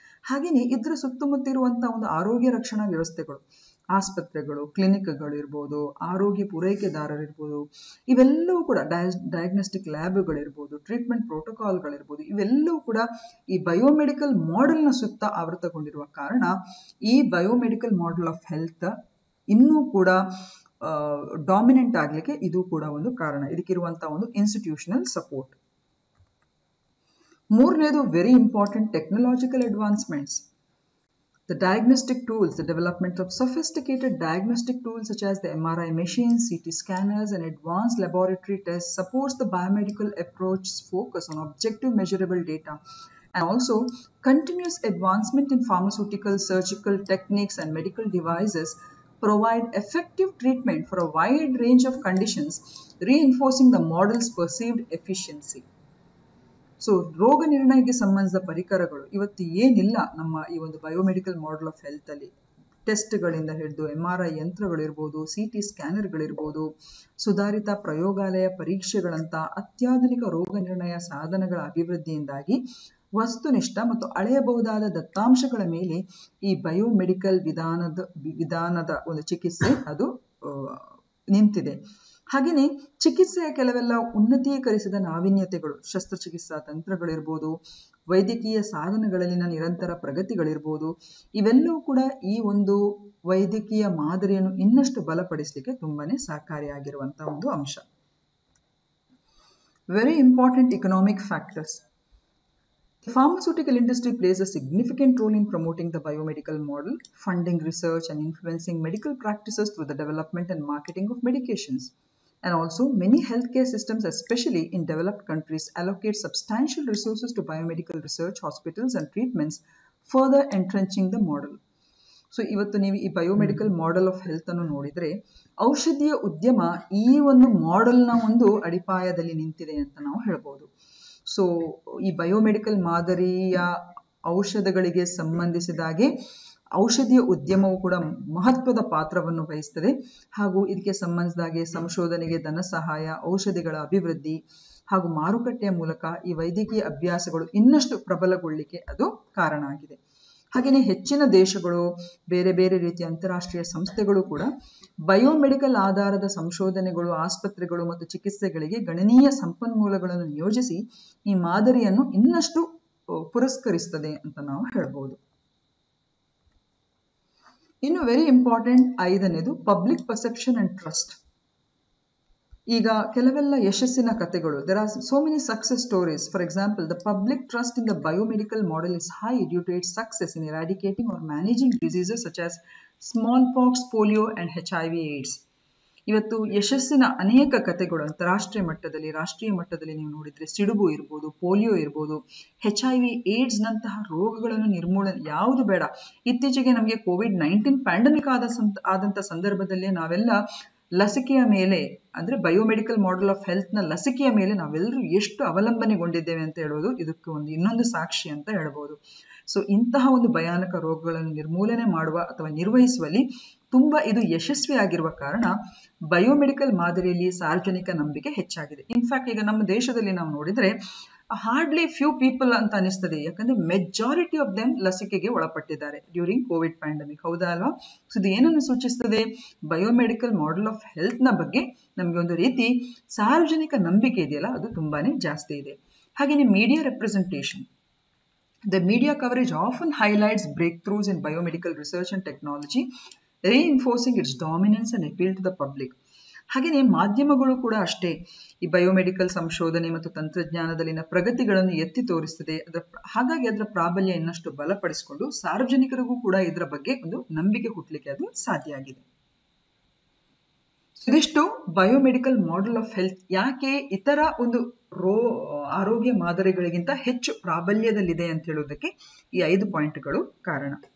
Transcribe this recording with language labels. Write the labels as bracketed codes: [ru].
[kn] ಹಾಗೆಯೇ ಇದರ ಸುತ್ತಮುತ್ತ ಇರುವಂತಹ ಒಂದು ಆರೋಗ್ಯ ರಕ್ಷಣಾ ವ್ಯವಸ್ಥೆಗಳು, ಆಸ್ಪತ್ರೆಗಳು, ಕ್ಲಿನಿಕ್ಗಳು ಇರ್ಬೋದು, ಆರೋಗ್ಯ ಪೂರೈಕೆದಾರರಿರ್ಬೋದು, ಇವೆಲ್ಲವೂ ಕೂಡ ಡಯಾಗ್ನೋಸ್ಟಿಕ್ ಲ್ಯಾಬ್ಗಳಿರ್ಬೋದು, ಟ್ರೀಟ್ಮೆಂಟ್ ಪ್ರೋಟೋಕಾಲ್ಗಳಿರ್ಬೋದು, ಇವೆಲ್ಲವೂ ಕೂಡ ಈ ಬಯೋಮೆಡಿಕಲ್ ಮಾಡೆಲ್ನ ಸುತ್ತ ಆವೃತಗೊಂಡಿರುವ ಕಾರಣ ಈ ಬಯೋಮೆಡಿಕಲ್ ಮಾಡೆಲ್ ಆಫ್ ಹೆಲ್ತ್ ಇನ್ನೂ ಕೂಡ ಡಾಮಿನೆಂಟ್ ಆಗ್ಲಿಕ್ಕೆ ಇದು ಕೂಡ ಒಂದು ಕಾರಣ. ಇದಕ್ಕಿರುವಂತಹ ಒಂದು [en] Institutional support. [kn] ಮೂರನೇದು [en] Very important technological advancements. The diagnostic tools, the development of sophisticated diagnostic tools such as the MRI machines, CT scanners and advanced laboratory tests supports the biomedical approach's focus on objective measurable data. And also continuous advancement in pharmaceutical, surgical techniques and medical devices provide effective treatment for a wide range of conditions, reinforcing the model's perceived efficiency. [kn] So ರೋಗ ನಿರ್ಣಯಕ್ಕೆ ಸಂಬಂಧಿಸಿದ ಪರಿಕರಗಳು ಇವತ್ತು ಏನಿಲ್ಲ ನಮ್ಮ ಈ ಒಂದು biomedical model of health ಅಲ್ಲಿ. ಟೆಸ್ಟ್ಗಳಿಂದ ಹಿಡಿದು MRI ಯಂತ್ರಗಳಿರ್ಬೋದು, CT ಸ್ಕ್ಯಾನರ್ಗಳಿರ್ಬೋದು, ಸುಧಾರಿತ ಪ್ರಯೋಗಾಲಯ ಪರೀಕ್ಷೆಗಳಂತ ಅತ್ಯಾಧುನಿಕ ರೋಗ ನಿರ್ಣಯ ಸಾಧನಗಳ ಅಭಿವೃದ್ಧಿಯಿಂದಾಗಿ ವಸ್ತುನಿಷ್ಠ ಮತ್ತು ಅಳೆಯಬಹುದಾದ ದತ್ತಾಂಶಗಳ ಮೇಲೆ ಈ ಬಯೋಮೆಡಿಕಲ್ ವಿಧಾನದ ಒಂದು ಚಿಕಿತ್ಸೆ ಅದು ನಿಂತಿದೆ. ಹಾಗೆಯೇ ಚಿಕಿತ್ಸೆಯ ಕೆಲವೆಲ್ಲ ಉನ್ನತೀಕರಿಸಿದ ನಾವೀನ್ಯತೆಗಳು, ಶಸ್ತ್ರಚಿಕಿತ್ಸಾ ತಂತ್ರಗಳಿರ್ಬೋದು, ವೈದ್ಯಕೀಯ ಸಾಧನಗಳಲ್ಲಿನ ನಿರಂತರ ಪ್ರಗತಿಗಳಿರ್ಬೋದು, ಇವೆಲ್ಲವೂ ಕೂಡ ಈ ಒಂದು ವೈದ್ಯಕೀಯ ಮಾದರಿಯನ್ನು ಇನ್ನಷ್ಟು ಬಲಪಡಿಸಲಿಕ್ಕೆ ತುಂಬಾನೇ ಸಹಕಾರಿಯಾಗಿರುವಂತಹ ಒಂದು ಅಂಶ. [en] Very important economic factors. The pharmaceutical industry plays a significant role in promoting the biomedical model, funding research and influencing medical practices through the development and marketing of medications. And also many healthcare systems, especially in developed countries, allocate substantial resources to biomedical research, hospitals and treatments, further entrenching the model. [kn] So ಇವತ್ತು ನೀವು ಈ biomedical model of health ಅನ್ನು ನೋಡಿದ್ರೆ ಔಷಧೀಯ ಉದ್ಯಮ ಈ ಒಂದು ಮಾಡೆಲ್ನ ಒಂದು ಅಡಿಪಾಯದಲ್ಲಿ ನಿಂತಿದೆ ಅಂತ ನಾವು ಹೇಳ್ಬೋದು. ಸೊ ಈ ಬಯೋಮೆಡಿಕಲ್ ಮಾದರಿಯ ಔಷಧಗಳಿಗೆ ಸಂಬಂಧಿಸಿದಾಗೆ ಔಷಧೀಯ ಉದ್ಯಮವು ಕೂಡ ಮಹತ್ವದ ಪಾತ್ರವನ್ನು ವಹಿಸ್ತದೆ. ಹಾಗೂ ಇದಕ್ಕೆ ಸಂಬಂಧಿಸಿದಾಗೆ ಸಂಶೋಧನೆಗೆ ಧನ ಸಹಾಯ, ಔಷಧಿಗಳ ಅಭಿವೃದ್ಧಿ ಹಾಗೂ ಮಾರುಕಟ್ಟೆಯ ಮೂಲಕ ಈ ವೈದ್ಯಕೀಯ ಅಭ್ಯಾಸಗಳು ಇನ್ನಷ್ಟು ಪ್ರಬಲಗೊಳ್ಳಿಕ್ಕೆ ಅದು ಕಾರಣ ಆಗಿದೆ. ಹಾಗೆಯೇ ಹೆಚ್ಚಿನ ದೇಶಗಳು, ಬೇರೆ ಬೇರೆ ರೀತಿಯ ಅಂತಾರಾಷ್ಟ್ರೀಯ ಸಂಸ್ಥೆಗಳು ಕೂಡ ಬಯೋಮೆಡಿಕಲ್ ಆಧಾರದ ಸಂಶೋಧನೆಗಳು, ಆಸ್ಪತ್ರೆಗಳು ಮತ್ತು ಚಿಕಿತ್ಸೆಗಳಿಗೆ ಗಣನೀಯ ಸಂಪನ್ಮೂಲಗಳನ್ನು ನಿಯೋಜಿಸಿ ಈ ಮಾದರಿಯನ್ನು ಇನ್ನಷ್ಟು ಪುರಸ್ಕರಿಸ್ತದೆ ಅಂತ ನಾವು ಹೇಳ್ಬೋದು. ಇನ್ನು [en] very important [kn] ಐದನೇದು [en] Public perception and trust. [kn] ಈಗ ಕೆಲವೆಲ್ಲ ಯಶಸ್ಸಿನ ಕಥೆಗಳು, [en] there are so many success stories. For example, the public trust in the biomedical model is high due to its success in eradicating or managing diseases such as smallpox, polio and HIV/AIDS. [kn] ಇವತ್ತು ಯಶಸ್ಸಿನ ಅನೇಕ ಕಥೆಗಳು ಅಂತಾರಾಷ್ಟ್ರೀಯ ಮಟ್ಟದಲ್ಲಿ, ರಾಷ್ಟ್ರೀಯ ಮಟ್ಟದಲ್ಲಿ ನೀವು ನೋಡಿದ್ರೆ ಸಿಡುಬು ಇರ್ಬೋದು, ಪೋಲಿಯೋ ಇರ್ಬೋದು, HIV/AIDS ನಂತಹ ರೋಗಗಳನ್ನು ನಿರ್ಮೂಲನೆ ಯಾವುದು ಬೇಡ. ಇತ್ತೀಚೆಗೆ ನಮಗೆ COVID-19 ಪ್ಯಾಂಡಮಿಕ್ ಆದಂತ ಸಂದರ್ಭದಲ್ಲಿ ನಾವೆಲ್ಲ ಲಸಿಕೆಯ ಮೇಲೆ ಅಂದ್ರೆ ಬಯೋಮೆಡಿಕಲ್ ಮಾಡೆಲ್ ಆಫ್ ಹೆಲ್ತ್ ನ ಲಸಿಕೆಯ ಮೇಲೆ ನಾವೆಲ್ಲರೂ ಎಷ್ಟು ಅವಲಂಬನೆಗೊಂಡಿದ್ದೇವೆ ಅಂತ ಹೇಳೋದು ಇದಕ್ಕೆ ಇನ್ನೊಂದು ಸಾಕ್ಷಿ ಅಂತ ಹೇಳ್ಬೋದು. ಸೊ ಇಂತಹ ಒಂದು ಭಯಾನಕ ರೋಗಗಳನ್ನು ನಿರ್ಮೂಲನೆ ಮಾಡುವ ಅಥವಾ ನಿರ್ವಹಿಸುವಲ್ಲಿ ತುಂಬಾ ಇದು ಯಶಸ್ವಿಯಾಗಿರುವ ಕಾರಣ ಬಯೋಮೆಡಿಕಲ್ ಮಾದರಿಯಲ್ಲಿ ಸಾರ್ವಜನಿಕ ನಂಬಿಕೆ ಹೆಚ್ಚಾಗಿದೆ. ಇನ್ಫ್ಯಾಕ್ಟ್ ಈಗ ನಮ್ಮ ದೇಶದಲ್ಲಿ ನಾವು ನೋಡಿದ್ರೆ [en] hardly few people [kn] ಅಂತ ಅನಿಸ್ತದೆ, ಯಾಕಂದ್ರೆ [en] majority of them [kn] ಲಸಿಕೆಗೆ ಒಳಪಟ್ಟಿದ್ದಾರೆ [en] During Covid pandemic. [kn] ಹೌದಾ ಅಲ್ವಾ? ಸೊ ಇದು ಏನನ್ನು ಸೂಚಿಸ್ತದೆ? ಬಯೋಮೆಡಿಕಲ್ ಮಾಡೆಲ್ ಆಫ್ ಹೆಲ್ತ್ ನ ಬಗ್ಗೆ ನಮಗೆ ಒಂದು ರೀತಿ ಸಾರ್ವಜನಿಕ ನಂಬಿಕೆ ಇದೆಯಲ್ಲ, ಅದು ತುಂಬಾನೇ ಜಾಸ್ತಿ ಇದೆ. ಹಾಗೆಯೇ [en] Media representation. The media coverage often highlights breakthroughs in biomedical research and technology, reinforcing its dominance and appeal to the public. [kn] ಹಾಗೆಯೇ ಮಾಧ್ಯಮಗಳು ಕೂಡ ಅಷ್ಟೇ ಈ ಬಯೋಮೆಡಿಕಲ್ ಸಂಶೋಧನೆ ಮತ್ತು ತಂತ್ರಜ್ಞಾನದಲ್ಲಿನ ಪ್ರಗತಿಗಳನ್ನು ಎತ್ತಿ ತೋರಿಸ್ತದೆ. ಹಾಗಾಗಿ ಅದರ ಪ್ರಾಬಲ್ಯ ಇನ್ನಷ್ಟು ಬಲಪಡಿಸಿಕೊಂಡು ಸಾರ್ವಜನಿಕರಿಗೂ ಕೂಡ ಇದರ ಬಗ್ಗೆ ಒಂದು ನಂಬಿಕೆ ಹುಟ್ಟಲಿಕ್ಕೆ ಅದು ಸಾಧ್ಯ ಆಗಿದೆ. ಇದಿಷ್ಟು ಬಯೋಮೆಡಿಕಲ್ ಮಾಡೆಲ್ ಆಫ್ ಹೆಲ್ತ್ ಯಾಕೆ ಇತರ ಒಂದು ಆರೋಗ್ಯ ಮಾದರಿಗಳಿಗಿಂತ ಹೆಚ್ಚು ಪ್ರಾಬಲ್ಯದಲ್ಲಿದೆ ಅಂತ ಹೇಳೋದಕ್ಕೆ ಈ 5 ಪಾಯಿಂಟ್ಗಳು ಕಾರಣ.